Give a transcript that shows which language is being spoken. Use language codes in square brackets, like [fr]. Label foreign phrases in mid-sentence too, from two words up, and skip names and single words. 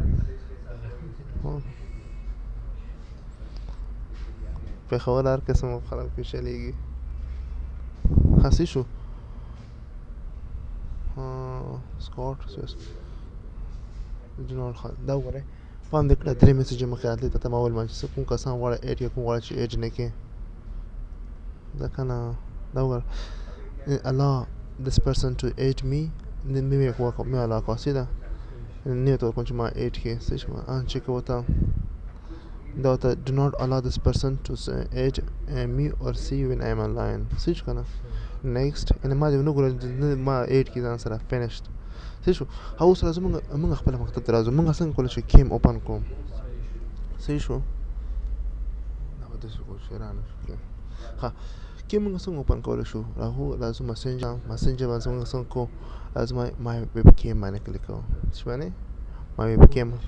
[ps] پېښور هر قسم خلک پې چلېږي ښه صحیح شو سکاټ دا وګورئ پام دې کړه درې میسېجې مخکې راتلې ته ما وویل ما چې کوم کسان غواړي ایډ یا کوم غواړي چې ایډ نه کړي دا که نه دا وګوره [en] allow this person to aid me [ps] مې allow کړه صحیح ده نه ورته ورکوم چې ما ایډ کړي صحیح شو چک ورته دا ورته [en] do not allow this person to aid me or see when I am online [ps] صحیح شو که نه next یعنې ما دې ونه ګورم ما ایډ کړي ځان سره finished صحیح شو اوس راځو موږ خپله مکتب ته راځو موږ څنګه کولی شو کیم اوپن کړو صحیح شو دا به داسې کړو چې رانه شو ښه کیم موږ څنګه اوپن کولی شو راځو مسنجر باندې موږ څنګه کړو راځو ما ویب کیم باندې کلیک کوو څه باندې ما ویب کیم